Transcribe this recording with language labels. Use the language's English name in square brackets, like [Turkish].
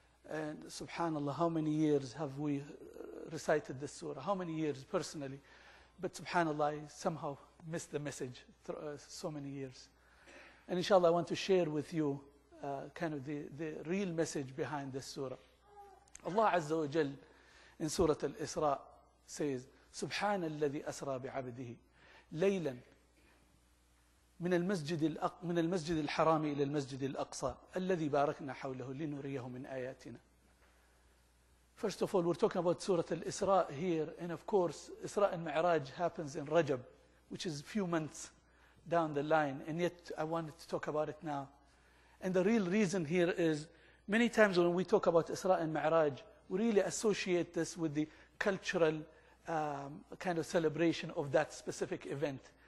[English] And subhanallah, how many years have we recited this surah? How many years personally? But subhanallah, I somehow missed the message so many years. And inshallah, I want to share with you kind of the real message behind this surah. Allah Azza wa Jal in Surah Al-Isra says, [Arabic] سبحان الذي أسرى بعبده ليلا من المسجد الحرام إلى المسجد الأقصى الذي باركنا حوله لنريه من آياتنا. [English] First of all, we're talking about Surah Al-Isra here, and of course, Isra and Mi'raj happens in Rajab, which is a few months down the line, and yet I wanted to talk about it now. And the real reason here is, many times when we talk about Isra and Mi'raj, we really associate this with the cultural kind of celebration of that specific event.